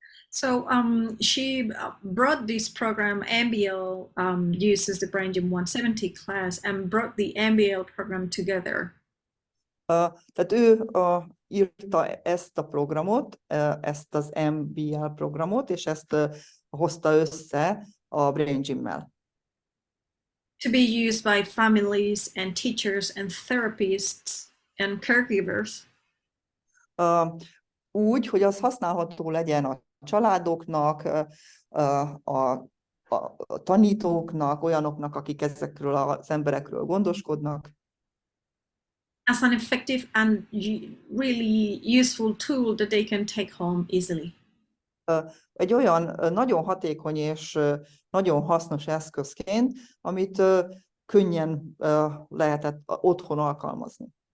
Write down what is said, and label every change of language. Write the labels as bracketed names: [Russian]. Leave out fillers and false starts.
[English] So she brought this program, MBL uses the Brain Gym 170 class and brought the MBL program together. [Hungarian] Tehát ő írta ezt a programot, ezt az MBL programot, és ezt hozta össze a Brain Gymmel. [English] To be used by families and teachers and therapists and caregivers. [Hungarian] úgy, hogy az használható legyen a családoknak, a tanítóknak, olyanoknak, akik ezekről az emberekről gondoskodnak. [English] As an effective and really useful tool that they can take home easily. [Hungarian] Egy olyan nagyon hatékony és nagyon hasznos eszközként, amit könnyen lehetett otthon alkalmazni.